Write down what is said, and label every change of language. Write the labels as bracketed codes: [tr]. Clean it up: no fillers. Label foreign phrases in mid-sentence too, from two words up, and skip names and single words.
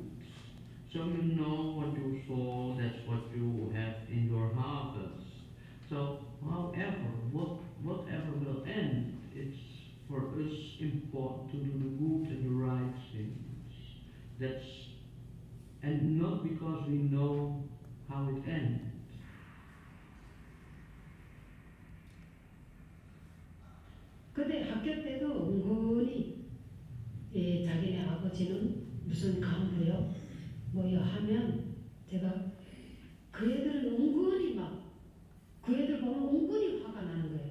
[en] So you know what you sow, that's what you have in your harvest. So however, whatever will end, it's for us important to do the good and the right things. And not because we know how it ends. [ko] 근데 학교 때도 은근히 자기네 아버지는 무슨 간부요 뭐요 하면 제가 그 애들은 은근히 막 그 애들 보면 은근히 화가 나는 거예요.